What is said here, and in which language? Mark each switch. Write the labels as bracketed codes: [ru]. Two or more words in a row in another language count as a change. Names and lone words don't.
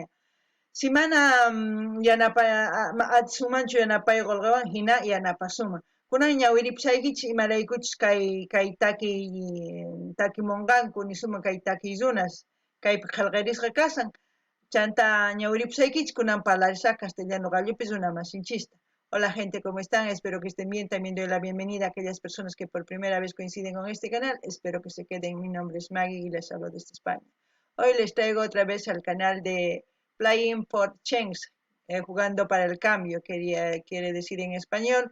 [qu] Si mana atisunmanchu yanapay qolqewan hina yanapasunman. Kunan ñawiripusaykichis imaraykuchus kay takimunqanku nisuman kay takirunas kaypi qillqirisqa kasan. Chanta ñawiripusaykichis kunan parlarisaq castellano gallupis runa masinchista. [es] Hola gente, ¿cómo están? Espero que estén bien. También doy la bienvenida a aquellas personas que por primera vez coinciden con este canal. Espero que se queden. Mi nombre es Maggie y les hablo desde España. Hoy les traigo otra vez al canal de Playing for Change, jugando para el cambio, quiere decir en español.